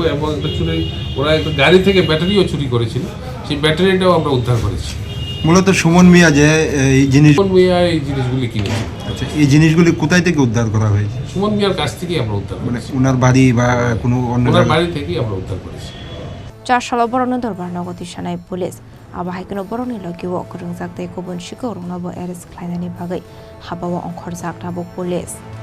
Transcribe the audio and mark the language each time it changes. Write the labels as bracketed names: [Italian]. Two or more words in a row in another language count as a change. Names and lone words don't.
[Bangla] এবং একটা ওরা একটা গাড়ি থেকে ব্যাটারিও চুরি করেছিল, সেই ব্যাটারিটাও আমরা উদ্ধার করেছি। মূলত সুমন মিয়া যে এই জিনিস সুমন মিয়া এই জিনিসগুলি কিনেছে। আচ্ছা, এই জিনিসগুলি কোথায় থেকে উদ্ধার করা হয়েছে? সুমন মিয়ার কাছ থেকেই আমরা উদ্ধার মানে করেছি, ওনার বাড়ি বা কোনো অন্য ওনার জায়গা? বাড়ি থেকেই আমরা উদ্ধার করেছি। [Bodo] 4 साल बर'नि दरबार नगति सानाय पुलिस आबाहायखौनो बर'नि लगिव गोरोंजाक दै गुबुन सिगाङाव रंनाबो एरेस्ट खालामनायनि बागै हाबाव अंखरजाक दाबो पुलिस।